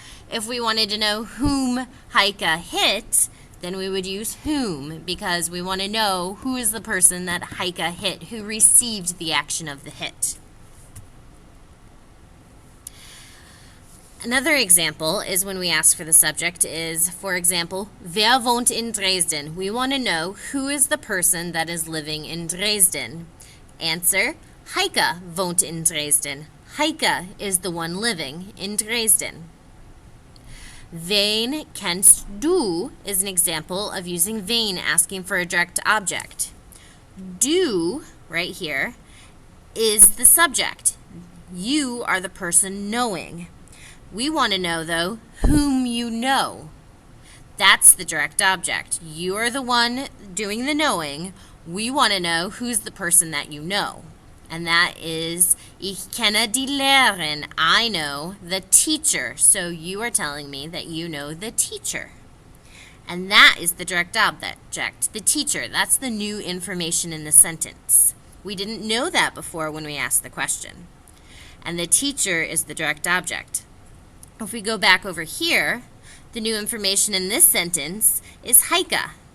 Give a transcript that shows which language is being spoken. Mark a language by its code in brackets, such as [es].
[en] If we wanted to know whom Heike hit, then we would use whom, because we want to know who is the person that Heike hit, who received the action of the hit. Another example is when we ask for the subject is, for example, [de] wer wohnt in Dresden? [en] We want to know who is the person that is living in Dresden. [de] Answer, Heike wohnt in Dresden. [en] Heike is the one living in Dresden. [de] Wen kennst du [en] is an example of using wen asking for a direct object. Du, right here, is the subject. You are the person knowing. We want to know, though, whom you know. That's the direct object. You are the one doing the knowing. We want to know who's the person that you know. And that is, [de] ich kenne die Lehrerin. [en] I know the teacher. So you are telling me that you know the teacher. And that is the direct object, the teacher. That's the new information in the sentence. We didn't know that before when we asked the question. And the teacher is the direct object. If we go back over here, the new information in this sentence is Heike.